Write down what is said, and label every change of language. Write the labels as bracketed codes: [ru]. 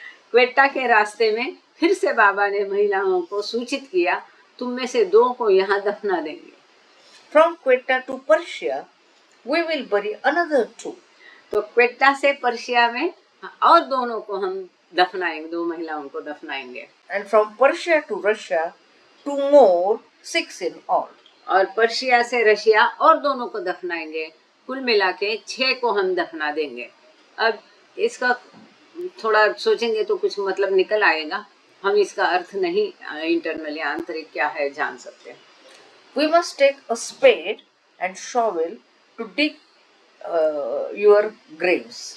[hi] क्वेटा के रास्ते में फिर से बाबा ने महिलाओं को सूचित किया, तुम में से दो को यहाँ दफना देंगे। [en] From Quetta to Persia, we will bury another two. [hi] तो क्वेटा से पर्शिया में और दोनों को हम दफनाएंगे, दो महिलाओं को दफनाएंगे। [en] And from Persia to Russia, 2 more, 6 in all. [hi] और पर्शिया से रशिया और दोनों को दफनाएंगे, कुल मिला के 6 को हम दफना देंगे। अब इसका थोड़ा सोचेंगे तो कुछ मतलब निकल आएगा, हम इसका अर्थ नहीं इंटरनली आंतरिक क्या है जान सकते हैं। [en] We must take a spade and shovel to dig your graves.